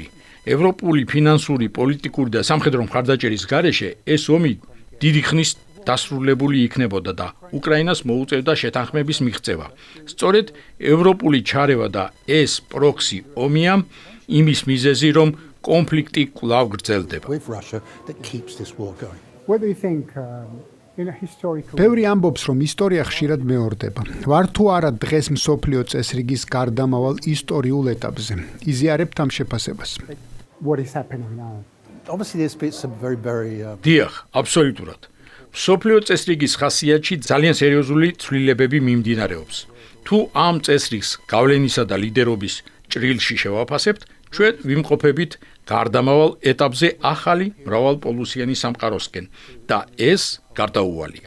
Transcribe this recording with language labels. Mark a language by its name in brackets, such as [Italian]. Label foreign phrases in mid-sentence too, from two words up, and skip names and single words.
[Georgian] ევროპული ფინანსური, პოლიტიკური და სამხედრო მხარდაჭერის გარეშე ეს ომი დიდი ხნის დასრულებული იქნებოდა და უკრაინას მოუწევდა შეთანხმების მიღწევა. სწორედ ევროპული ჩარევა და ეს პროქსი ომია იმის მიზეზი, რომ კონფლიქტი კვლავ გრძელდება. [English] With Russia that keeps this war going. What do you think in a historical [Georgian] ბევრი ამბობს, რომ ისტორია ხშირად მეორდება. ვარ თუ არა დღეს მსოფლიო წესრიგის გარდამავალ ისტორიულ ეტაპზე. იზიარებთ ამ შეფასებას. [English] what is happening now? Obviously, there's been some very [Georgian] დიახ, აბსოლუტურად. მსოფლიო წესრიგის ხასიათში ძალიან სერიოზული ცვლილებები მიმდინარეობს. თუ ამ წესრიგს გავლენისა და ლიდერობის ჭრილში შევაფასებთ, ჩვენ ვიმყოფებით გარდამავალ ეტაპზე ახალი მრავალპოლუსიანი სამყაროსკენ და ეს გარდაუვალია.